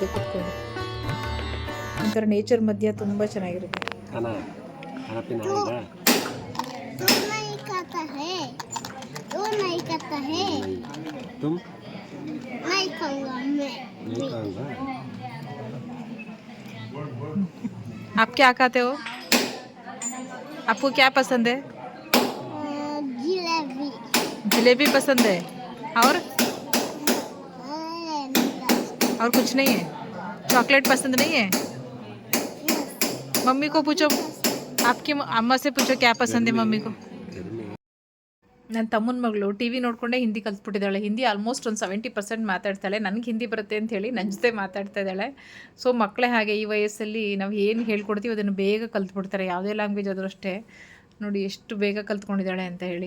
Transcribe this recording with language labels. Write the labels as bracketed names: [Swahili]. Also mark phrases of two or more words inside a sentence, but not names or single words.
[Kannada] ಕೂತ್ಕೊಂಡು ಒಂಥರ ನೇಚರ್ ಮಧ್ಯ ತುಂಬ ಚೆನ್ನಾಗಿರುತ್ತೆ. [Hindi] आप क्या खाते हो? आपको क्या पसंद है? जलेबी पसंद है। और कुछ नहीं है? चॉकलेट पसंद नहीं है? मम्मी को पूछो, आपकी अम्मा से पूछो क्या पसंद है मम्मी को. [Kannada] ನನ್ನ ತಮ್ಮನ ಮಗಳು ಟಿ ವಿ ನೋಡಿಕೊಂಡೇ ಹಿಂದಿ ಕಲ್ತ್ಬಿಟ್ಟಿದ್ದಾಳೆ. ಹಿಂದಿ ಆಲ್ಮೋಸ್ಟ್ ಒಂದು 70% ಮಾತಾಡ್ತಾಳೆ. ನನಗೆ ಹಿಂದಿ ಬರುತ್ತೆ ಅಂಥೇಳಿ ನನ್ನ ಜೊತೆ ಮಾತಾಡ್ತಾ ಇದ್ದಾಳೆ. ಸೊ ಮಕ್ಕಳೇ ಹಾಗೆ, ಈ ವಯಸ್ಸಲ್ಲಿ ನಾವು ಏನು ಹೇಳ್ಕೊಡ್ತೀವಿ ಅದನ್ನು ಬೇಗ ಕಲ್ತ್ಬಿಡ್ತಾರೆ. ಯಾವುದೇ ಲ್ಯಾಂಗ್ವೇಜ್ ಆದರೂ ಅಷ್ಟೇ. ನೋಡಿ ಎಷ್ಟು ಬೇಗ ಕಲ್ತ್ಕೊಂಡಿದ್ದಾಳೆ ಅಂತ ಹೇಳಿ.